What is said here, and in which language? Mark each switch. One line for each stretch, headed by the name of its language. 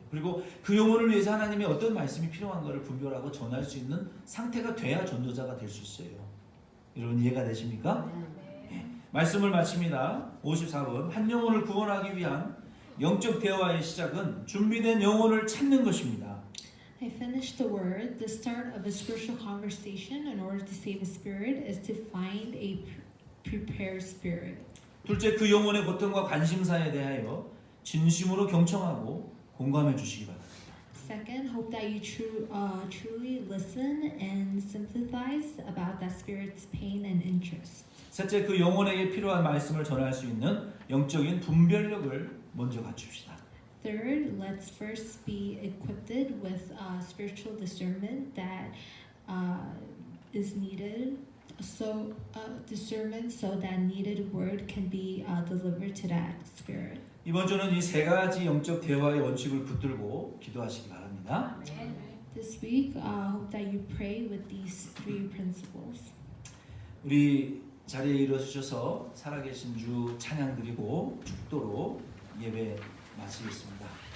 Korean: 그리고 그 영혼을 위해서 하나님이 어떤 말씀이 필요한 것을 분별하고 전할 수 있는 상태가 돼야 전도자가 될 수 있어요. 여러분 이해가 되십니까? 네. 말씀을 마칩니다. 54번 한 영혼을 구원하기 위한 영적 대화의 시작은 준비된 영혼을 찾는 것입니다.
English: I finished the word. The start of a spiritual conversation in order to save a spirit is to find a prepared spirit.
Korean: 둘째, 그 영혼의 고통과 관심사에 대하여 진심으로 경청하고 공감해 주시기 바랍니다.
English: Second, hope that you truly listen and sympathize about that spirit's pain and interest.
Korean: 셋째, 그 영혼에게 필요한 말씀을 전할 수 있는 영적인 분별력을 먼저 갖춥시다.
English: Third, let's first be equipped with spiritual discernment that is needed. So discernment so that needed word can be delivered to that spirit.
Korean: 이번 주는 이 세 가지 영적 대화의 원칙을 붙들고 기도하시기 바랍니다.
English: This week, hope that you pray with these 3 principles.
Korean: 우리 자리에 일어서셔서 살아계신 주 찬양 드리고 축도로 예배 마치겠습니다.